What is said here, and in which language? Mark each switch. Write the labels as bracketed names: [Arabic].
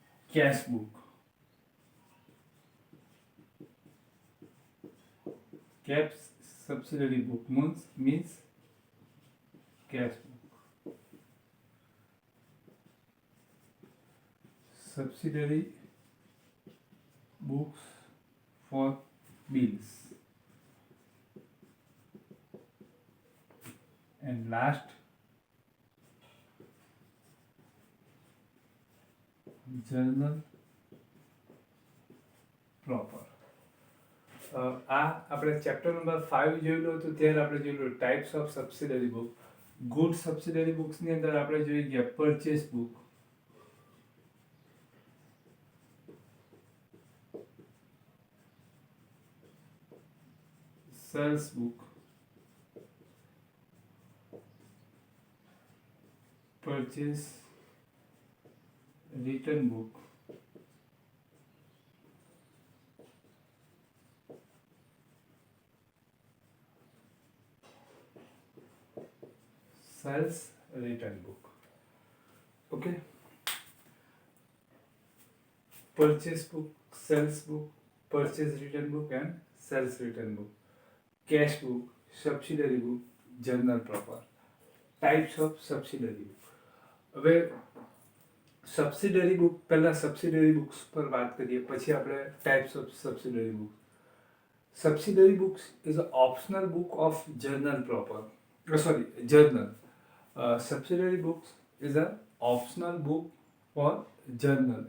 [English] Cash book. Cash subsidiary book means cash book. Subsidiary books for bills. And last, journal proper. [Gujarati] આ આપણે chapter number 5 જોયેલું હતું ત્યારે આપણે જોયેલું types of subsidiary book. Good subsidiary બુક્સની અંદર આપણે જોઈ ગયા purchase book, [English] Sales book, purchase return book, sales return book. Okay, purchase book, sales book, purchase return book and sales return book, cash book, subsidiary book, journal proper. Types of subsidiary book. [Gujarati] હવે subsidiary book, પહેલા subsidiary books પર વાત કરીએ પછી આપણે types of subsidiary book. [English] Subsidiary books is a optional book of journal proper. Journal. Subsidiary books is a optional book for journal.